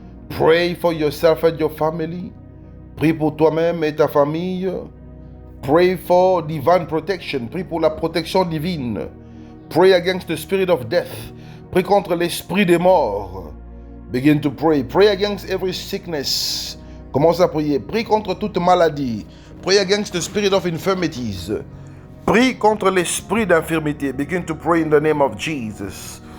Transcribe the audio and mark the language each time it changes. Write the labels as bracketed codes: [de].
[en] Pray for yourself and your family. [fr] Prie pour toi-même et ta famille. [en] Pray for divine protection. [fr] Prie pour la protection divine. [en] Pray against the spirit of death. [fr] Prie contre l'esprit des morts. [en] Begin to pray. Pray against every sickness. [fr] Commence à prier. Prie contre toute maladie. [en] Pray against the spirit of infirmities. [fr] Prie contre l'esprit d'infirmité. [en] Begin to pray in the name of Jesus.